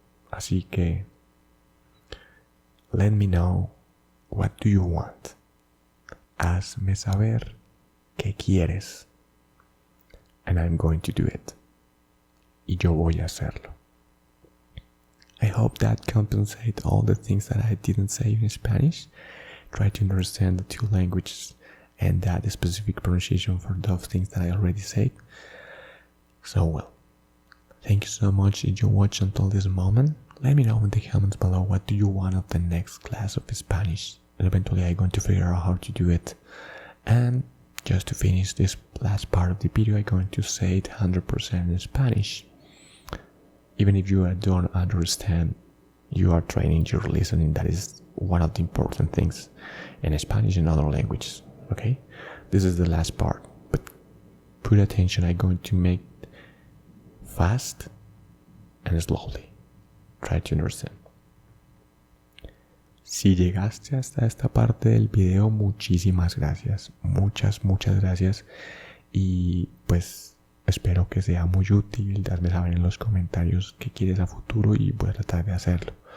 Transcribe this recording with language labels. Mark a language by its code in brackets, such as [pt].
[en] Así que, let me know what do you want. [es] Hazme saber qué quieres. [en] And I'm going to do it. [es] Y yo voy a hacerlo. [en] I hope that compensates all the things that I didn't say in Spanish. Try to understand the two languages and that specific pronunciation for those things that I already said. So well, thank you so much if you watched until this moment. Let me know in the comments below what do you want of the next class of Spanish. And eventually I'm going to figure out how to do it. And just to finish this last part of the video, I'm going to say it 100% in Spanish. Even if you don't understand, you are training your listening. That is one of the important things in Spanish and other languages. Okay? This is the last part. But put attention, I'm going to make fast and slowly. Try to understand. [es] Si llegaste hasta esta parte del video, muchísimas gracias. Muchas gracias. Y pues espero que sea muy útil. Hazme saber en los comentarios qué quieres a futuro y voy a tratar de hacerlo.